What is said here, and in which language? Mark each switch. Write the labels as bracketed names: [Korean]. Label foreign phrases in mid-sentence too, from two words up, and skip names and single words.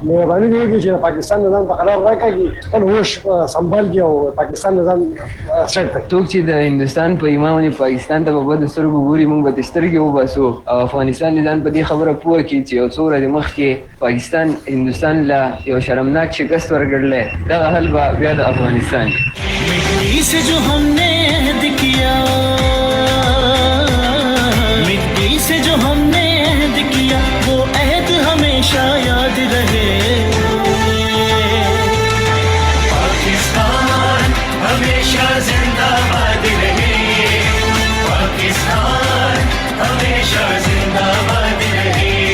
[Pashto] مهرباني دې وکړي چې د پاکستان نه ځان په قرار راکړي، خپل هوش سنبال کړي او پاکستان نه ځان سیټ کړي. څوک چې د هندوستان په ایمان باندې پاکستان ته په بدو سترګو ګوري، موږ به د سترګې وباسو، او افغانستان دې ځان په دې خبره پوه کړي چې یو څو ورځې مخکې پاکستان هندوستان له یو شرمناک شکست ورکړلی، دغه حل به بیا د افغانستان. [Urdu] مٹی سے جو ہم نے عہد کیا، مٹی سے جو ہم نے عہد کیا، وہ عہد ہمیشہ یاد رہے. پاکستان ہمیشہ زندہ باد رہے، پاکستان ہمیشہ زندہ باد رہے.